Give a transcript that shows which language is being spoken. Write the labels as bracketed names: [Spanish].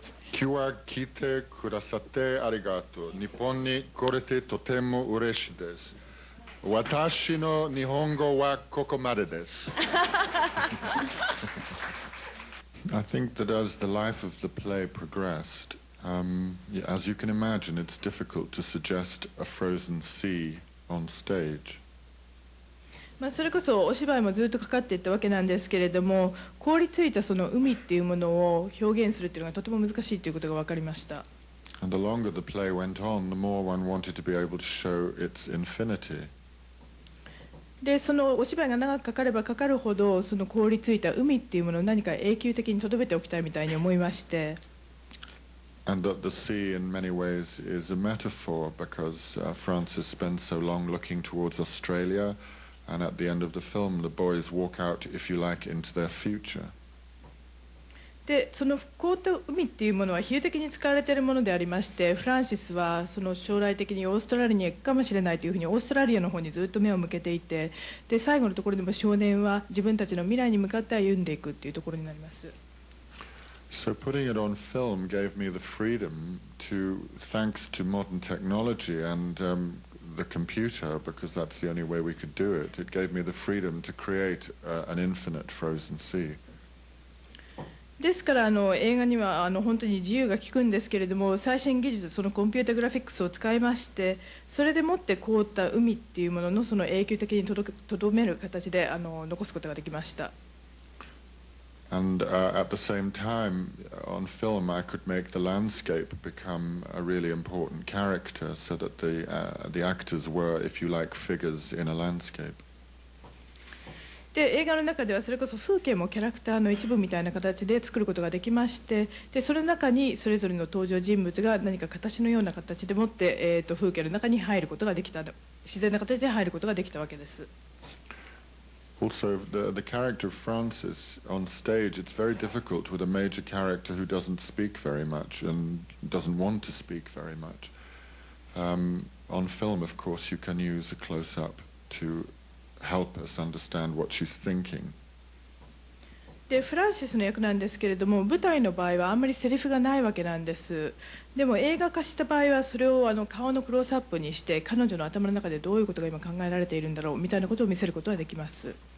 [Japanese] 今日は来てくださってありがとう。日本に来れてとても嬉しいです。私の日本語はここまでです。 [English] I think that as the life of the play progressed, as you can imagine, it's difficult to suggest a frozen sea on stage. [Japanese] それこそお芝居もずっとかかっていったわけなんですけれども、凍りついたその海っていうものを表現するっていうのがとても難しいということが分かりました。 [English] And the longer the play went on, the more one wanted to be able to show its infinity. [Japanese] で、そのお芝居が長くかかればかかるほど、その凍りついた海っていうものを何か永久的に留めておきたいみたいに思いまして。 [English] And that the sea in many ways is a metaphor because Francis spends so long looking towards Australia. And at the end of the film, the boys walk out, if you like, into their future. [Japanese] で、その凍った海っていうものは比喩的に使われているものでありまして、フランシスはその将来的にオーストラリアに行くかもしれないというふうにオーストラリアの方にずっと目を向けていて、で最後のところでも少年は自分たちの未来に向かって歩んでいくっていうところになります。 [English] So putting it on film gave me the freedom to, thanks to modern technology and the computer, because that's the only way we could do it, it gave me the freedom to create an infinite frozen sea. [Japanese] ですから映画には本当に自由が利くんですけれども、最新技術、そのコンピュータグラフィックスを使いまして、それでもって凍った海っていうもののその永久的にとどめる形で残すことができました。 [English] And at the same time, on film, I could make the landscape become a really important character, so that the actors were, if you like, figures in a landscape. [Japanese] で、映画の中ではそれこそ風景もキャラクターの一部みたいな形で作ることができまして、でその中にそれぞれの登場人物が何か形のような形でもって、風景の中に入ることができた、自然な形で入ることができたわけです。 [English] Also, the character of Francis on stage, it's very difficult with a major character who doesn't speak very much and doesn't want to speak very much. On film, of course, you can use a close-up to help us understand what she's thinking. [Japanese] でフランシスの役なんですけれども、舞台の場合はあんまりセリフがないわけなんです。でも映画化した場合はそれを顔のクロースアップにして彼女の頭の中でどういうことが今考えられているんだろうみたいなことを見せることができます。